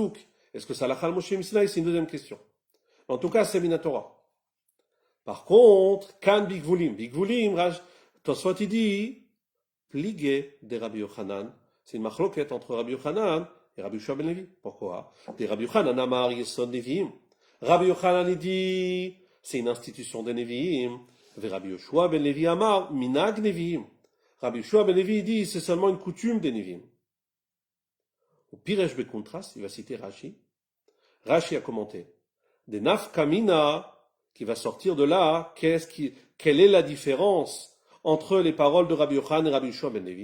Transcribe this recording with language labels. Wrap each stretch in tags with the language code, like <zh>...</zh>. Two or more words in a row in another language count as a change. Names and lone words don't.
<fr>Est-ce que c'est</fr> <he>הלכה למשה מסיני?</he> <fr>C'est une deuxième question. En tout cas, c'est Minatora. Par contre,</fr> <he>כאן בגבולים,</he> <fr>Tosfot il dit, pligé de Rabbi Yochanan. C'est une machloket entre Rabbi Yochanan et Rabbi Yoshua ben Levi. Pourquoi?</fr> <he>Des Rabbi Yochanan אמר יסוד נביאים.</he> <fr>Rabbi Yochanan il dit, c'est une institution des Neviim.</fr> <he>Et Rabbi Yoshua ben Levi אמר מנהג נביאים.</he> <fr>Rabbi Yoshua ben Levi dit, c'est seulement une coutume des Neviim. Au</fr> <he>פירש בקונטרס,</he> <fr>il va citer Rashi. Rashi a commenté. Des nafkamina, qui va sortir de là, quelle est la différence entre les paroles de Rabbi Yochanan et Rabbi Yoshua ben Levi?</fr>